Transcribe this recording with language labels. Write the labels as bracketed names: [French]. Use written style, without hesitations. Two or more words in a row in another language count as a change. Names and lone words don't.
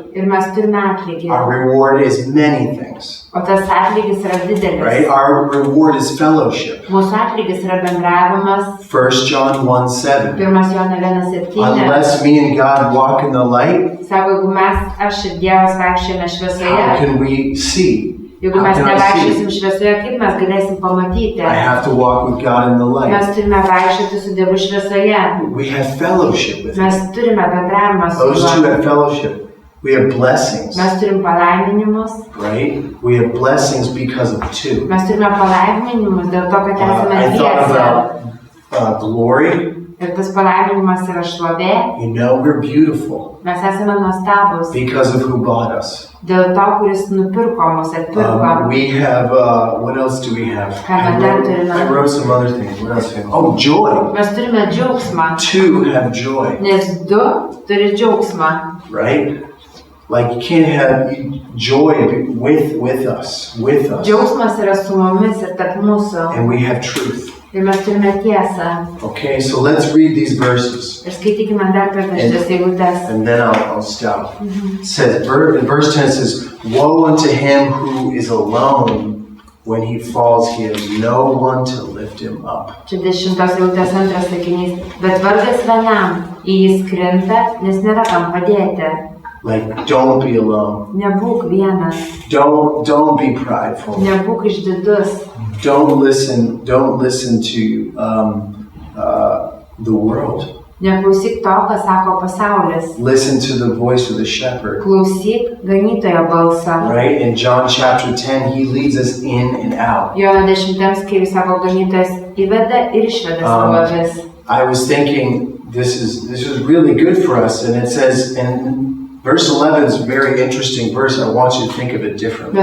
[Lithuanian] Ir mes turime atlygį. [English] Our reward is many things, [Lithuanian] O tas atlygis yra didelis. [English] right? Our reward is fellowship. [Lithuanian] Mūsų atlygis yra bendravimas. [English] 1 John 1:7. [Lithuanian] 1 Jono 1:7. [English] Unless me and God walk in the light, [Lithuanian] Sako, jeigu mes, aš ir Dievas vaikščiojame [English] how [Lithuanian] šviesoje, [English] can we see? [Lithuanian] jeigu [English] How [Lithuanian] mes [English] can I [Lithuanian] nevaikščiosim [English] see? [Lithuanian] šviesoje, kaip mes galėsim pamatyti? [English] I have to walk with God in the light. [Lithuanian] Mes turime vaikščioti su Dievu šviesoje. [English] We have fellowship with Him. [Lithuanian] Mes turime bendravimą su [English] Those two [Lithuanian] juo. [English] have fellowship. We have blessings, [Lithuanian] Mes turim palaiminimus. [English] right? We have blessings because of 2. [Lithuanian] Mes turime palaiminimus dėl to, kad esame [English] I thought [Lithuanian] dviese. [English] about glory. [Lithuanian] Ir tas palaiminimas yra šlovė. [English] You know, we're beautiful [Lithuanian] Mes esame nuostabus. [English] because of who bought us. [Lithuanian] Dėl to, kuris nupirko mus, atpirko. [English] We have, what else do we have? [Lithuanian] Ką [English] I wrote some other things. What else? Oh, joy. [Lithuanian] Mes turime džiaugsmą. [English] 2 have joy, [Lithuanian] Nes du turi džiaugsmą. [English] right? Like you can't have joy with us. [Lithuanian] Džiaugsmas yra su mumis ir tarp mūsų. [English] And we have truth. [Lithuanian] Ir mes turime tiesą. [English] Okay, so let's read these verses. [Lithuanian] Ir skaitykime dar kartą šitas eilutes. [English] And then I'll stop. It says, in verse 10 it says, woe unto him who is alone when he falls, he has no one to lift him up. [Lithuanian] Čia 10 eilutės antras sakinys. Bet vargas vienam, jis krinta, nes nėra kam padėti. [English] Like, don't be alone. [Lithuanian] Nebūk vienas. [English] Don't be prideful. [Lithuanian] Nebūk išdidus. [English] Don't listen to the world. [Lithuanian] Neklausyk to, ką sako pasaulis. [English] Listen to the voice of the shepherd. [Lithuanian] Klausyk ganytojo balsą. [English] Right? In John chapter 10, he leads us in and out. [Lithuanian] Jono 10 skyriui sako, ganytojas įveda ir išveda savo avis. [English] I was thinking this is really good for us, and it says, and verse 11 is a very interesting verse. I want you to think of it differently.